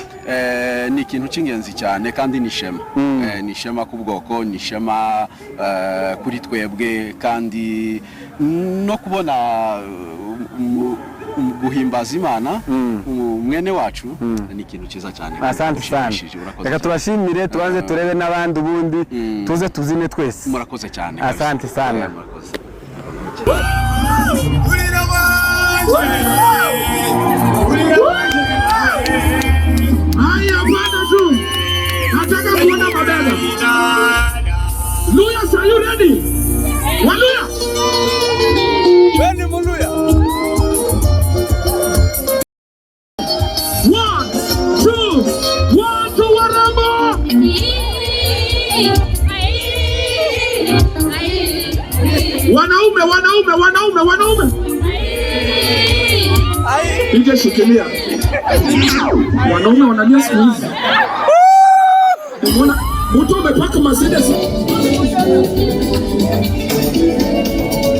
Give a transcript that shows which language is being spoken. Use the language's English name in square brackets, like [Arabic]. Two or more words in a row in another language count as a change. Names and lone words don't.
[Kinyarwanda] ni ikintu cy'ingenzi cyane kandi nishema nishema ku bwoko nishema kuri twebwe kandi no kubona guhimbaza Imana mwene wacu ni ikintu cyiza cyane asante cyane reka tubashimire tubanze turebe n'abandi ubundi tuze tuzine twese murakoze cyane [Swahili] asante sana haya bwana tu nataka kuona mabega Luya [English] are you ready [Swahili] Waluya Beni Muluya 1 2 1 2 waramba wanaume Ije shikilia wanaume wanalia siku hizi umeona mtu amepaka Mercedes